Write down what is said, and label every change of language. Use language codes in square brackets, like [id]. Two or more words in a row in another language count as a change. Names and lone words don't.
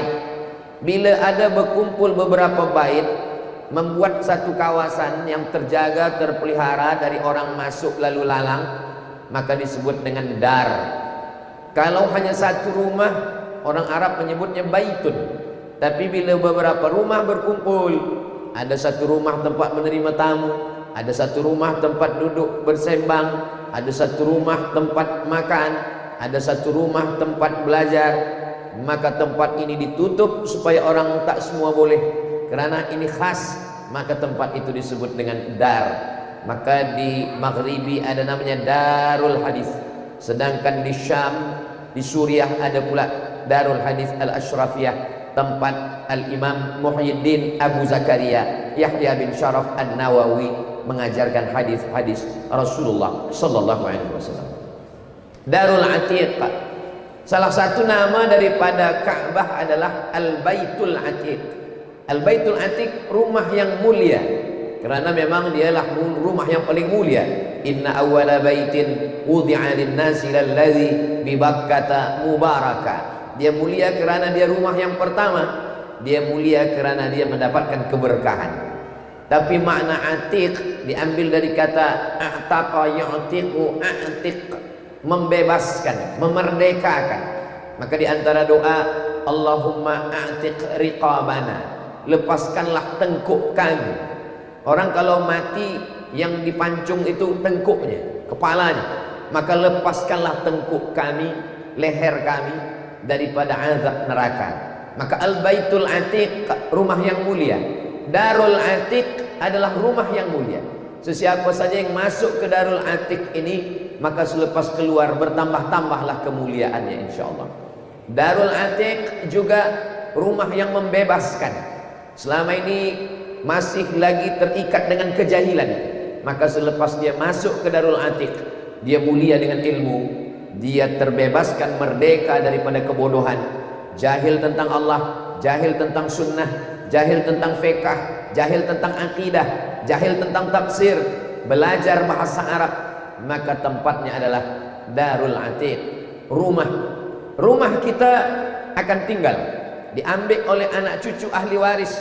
[ms] Bila ada berkumpul beberapa bait, membuat satu kawasan yang terjaga, terpelihara dari orang masuk lalu lalang, maka disebut dengan dar. Kalau hanya satu rumah, orang Arab menyebutnya baitun. Tapi bila beberapa rumah berkumpul, ada satu rumah tempat menerima tamu, ada satu rumah tempat duduk bersembang, ada satu rumah tempat makan, ada satu rumah tempat belajar, maka tempat ini ditutup supaya orang tak semua boleh, kerana ini khas, maka tempat itu disebut dengan dar. Maka di Maghribi ada namanya Darul Hadis, sedangkan di Syam, di Suriah ada pula Darul Hadis Al-Ashrafiyah, tempat Al-Imam Muhyiddin Abu Zakaria Yahya bin Sharaf An-Nawawi mengajarkan hadis-hadis Rasulullah [ar] صلى الله عليه وسلم. [ms] Darul Atiq, salah satu nama daripada Ka'bah adalah Al-Baitul Atiq. Al-Baitul Atiq, rumah yang mulia, kerana memang dialah rumah yang paling mulia. [ar] إن أول بيت وضع للناس للذي ببكة مباركا. [ms] Dia mulia kerana dia rumah yang pertama, dia mulia kerana dia mendapatkan keberkahan. Tapi makna atiq diambil dari kata [ar] أعتق يعتق, [ms] a'tiq, membebaskan, memerdekakan. Maka di antara doa, [ar] اللهم أعتق رقابنا, [ms] lepaskanlah tengkuk kami. Orang kalau mati yang dipancung itu tengkuknya, kepalanya, maka lepaskanlah tengkuk kami, leher kami daripada azab neraka. Maka Al-Baitul Atiq, rumah yang mulia. Darul Atiq adalah rumah yang mulia. Sesiapa saja yang masuk ke Darul Atiq ini, maka selepas keluar bertambah-tambahlah kemuliaannya insyaallah. Darul Atiq juga rumah yang membebaskan. Selama ini masih lagi terikat dengan kejahilan, maka selepas dia masuk ke Darul Atiq, dia mulia dengan ilmu, dia terbebaskan, merdeka daripada kebodohan, jahil tentang Allah, jahil tentang sunnah, jahil tentang fiqh, jahil tentang akidah, jahil tentang tafsir, belajar bahasa Arab. Maka tempatnya adalah Darul Atiq, rumah kita akan tinggal, diambil oleh anak cucu ahli waris.